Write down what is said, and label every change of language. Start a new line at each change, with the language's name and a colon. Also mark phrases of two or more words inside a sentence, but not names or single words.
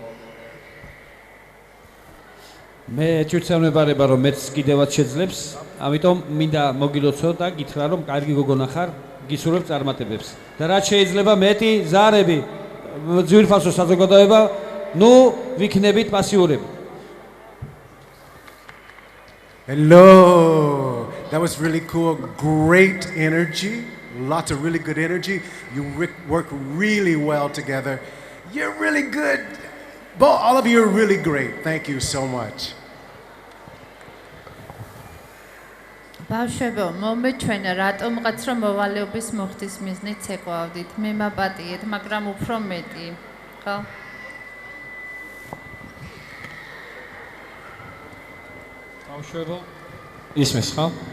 Georgian: მე ჩვენებარება რომ მეც კიდევაც შეძლებს, ამიტომ მინდა მოგილოცო და გითხრა რომ კარგი გოგონა ხარ, გისურვებ წარმატებებს. და რაც შეიძლება მეტი ზარები, ძვირფასო საზოგადოება, ნუ ვიქნებით პასიურები.
English: Hello. That was really cool. Great energy. Lots of really good energy. You work really well together. You're really good. All of you are really great. Thank you so much.
Georgian: ბავშვებო, მომეჩვენა რატომღაც რომ მოვალეობის მოხდის მიზნით ცეკვავდით. მე მაპატიეთ, მაგრამ უფრო მეტი. ხო? ბავშვებო, ისმის ხო?